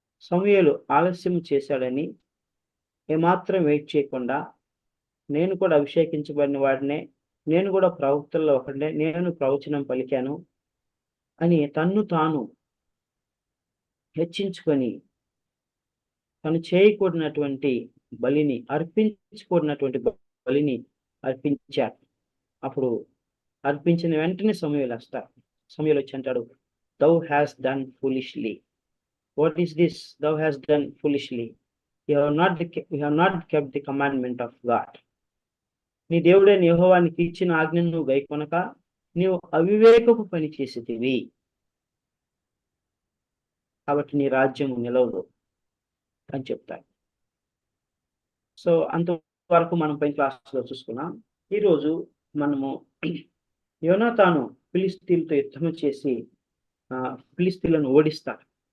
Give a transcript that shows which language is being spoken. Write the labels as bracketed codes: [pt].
[te] సమూయేలు ఆలస్యం చేశాడని ఏమాత్రం వెయిట్ చేయకుండా, నేను కూడా అభిషేకించబడిన వాడినే, నేను కూడా ప్రవక్తల్లో ఒకడే, నేను ప్రవచనం పలికాను అని తన్ను తాను హెచ్చించుకొని తను చేయకూడనటువంటి బలిని, అర్పించకూడనటువంటి బలిని అర్పించాడు. అప్పుడు అర్పించిన వెంటనే సమూయేలు వస్తాడు. సమూయేలు వచ్చి అంటాడు, [en] thou hast done foolishly. What is this? Thou hast done foolishly. You have not kept the commandment of God. [te] నీ దేవుడైన యెహోవానికి ఇచ్చిన ఆజ్ఞను నువ్వు గైకొనక నీవు అవివేకపు పని చేసేదివి, కాబట్టి నీ రాజ్యం నిలవదు అని చెప్తాడు. సో అంతవరకు మనం పైన క్లాస్లో చూసుకున్నాం. ఈరోజు మనము యోనాతాను ఫిలిష్తీయులతో యుద్ధం చేసి ఫిలిష్తీయులను ఓడిస్తాడు.